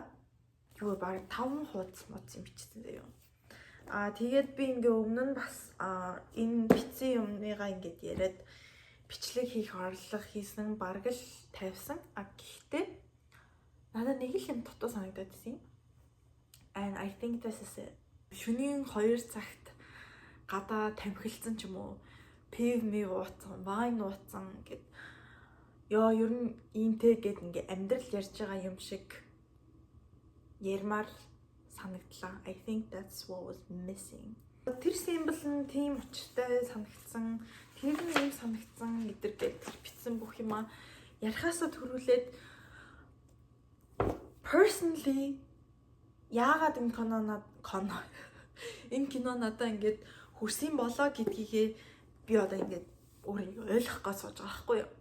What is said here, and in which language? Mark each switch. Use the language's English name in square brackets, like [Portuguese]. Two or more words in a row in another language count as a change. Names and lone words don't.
[Mongolian] Юу баг 5 хуудас моц юм бичсэн заяа. Тэгээд би ингээ өмнө нь бас энэ бичсэн юмныгаа ингээд яриад бичлэг хийх орлого хийсэн бараг л тавьсан. Гэхдээ надад нэг л юм дутуу санагдаад байсан. [English] And I think this is it. [Mongolian] Шөнийн 2 цагт гадаа тамхилцсан ч юм уу, пив ми ууцсан, вайн ууцсан гэд ёо ер нь иймтэй гэд ингээ амьдрал ярьж байгаа юм шиг ярмаар санагдлаа. [English] I think that's what was missing. [Mongolian] Тэр символ нь тийм учиртай санагдсан. Тэр нь юм санагдсан гэдэргээд бичсэн бүх юма ярихаасаа төрүүлээд personally яагаад энэ кино надаа ингээд хүрсэн болоо гэдгийгээ би одоо ингээд өөрийгөө ойлгох гэж сууж байгаа байхгүй юу.